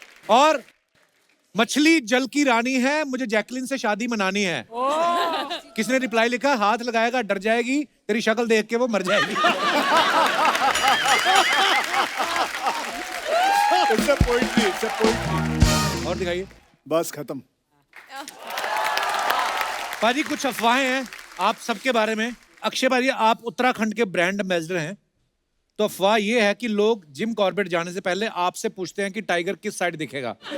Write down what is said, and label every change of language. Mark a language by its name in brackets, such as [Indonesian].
[Hindi] और मछली जल की रानी है, मुझे जैकलिन से शादी मनानी है। किसने रिप्लाई लिखा? हाथ लगाएगा डर जाएगी, तेरी शक्ल देख के वो मर जाएगी। [English] It's a poetry, it's a poetry. [Hindi] और दिखाइए। बस खत्म। पाजी कुछ अफवाहें हैं आप सबके बारे में। अक्षय भाई आप उत्तराखंड के ब्रांड एम्बेसडर हैं, तो अफवाह ये है कि लोग जिम कॉर्बेट जाने से पहले आपसे पूछते हैं कि टाइगर किस साइड दिखेगा।